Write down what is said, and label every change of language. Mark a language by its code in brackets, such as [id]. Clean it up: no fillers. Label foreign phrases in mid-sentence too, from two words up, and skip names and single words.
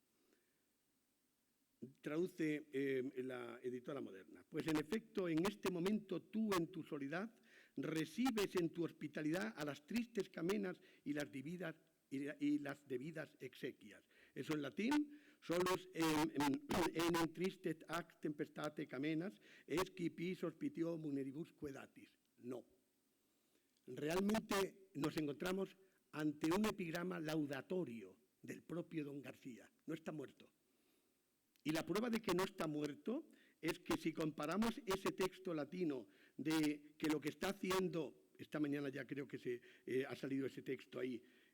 [es] Traduce la editora Moderna. Pues en efecto, en este momento tú en tu soledad recibes en tu hospitalidad a las tristes camenas y las debidas exequias. Eso en latín, [la] solos en tristet ac tempestate camenas, esqui pis hospitio muneribusque datis. [es] No. Realmente nos encontramos ante un epigrama laudatorio del propio don García. No está muerto. Y la prueba de que no está muerto es que si comparamos ese texto latino de que lo que está haciendo, esta mañana ya creo que ha salido ese texto ahí,